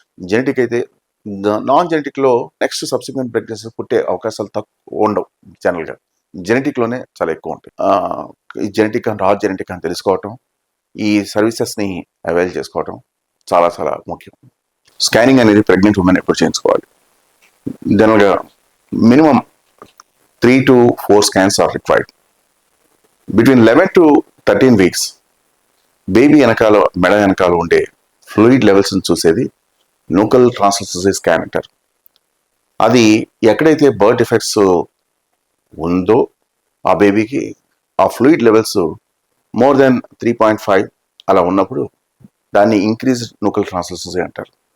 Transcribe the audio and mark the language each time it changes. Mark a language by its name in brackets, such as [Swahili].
[Telugu] Genetic అయితే non జెనెటిక్లో next subsequent pregnancy పుట్టే అవకాశాలు తక్కువ ఉండవు. జనరల్గా జెనెటిక్లోనే చాలా ఎక్కువ ఉంటాయి. ఈ జెనెటిక్ అని నాన్ జెనెటిక్ అని తెలుసుకోవటం, ఈ సర్వీసెస్ని అవైల్ చేసుకోవటం చాలా చాలా ముఖ్యం. స్కానింగ్ అనేది ప్రెగ్నెంట్ ఉమెన్ ఎప్పుడు చేయించుకోవాలి. [English] జనరల్గా minimum 3 to 4 scans are required. Between 11 to 13 weeks [Telugu] baby వెనకాల మెడ వెనకాల ఉండే ఫ్లూయిడ్ లెవెల్స్ని చూసేది నూకల్ ట్రాన్స్లూసెన్సీ స్కాన్ అంటారు. అది ఎక్కడైతే బర్త్ డిఫెక్ట్స్ ఉందో ఆ బేబీకి ఆ ఫ్లూయిడ్ లెవెల్స్ మోర్ దెన్ 3.5 అలా ఉన్నప్పుడు దాన్ని ఇంక్రీజ్ నూకల్ ట్రాన్స్లూసెన్సీ అంటారు.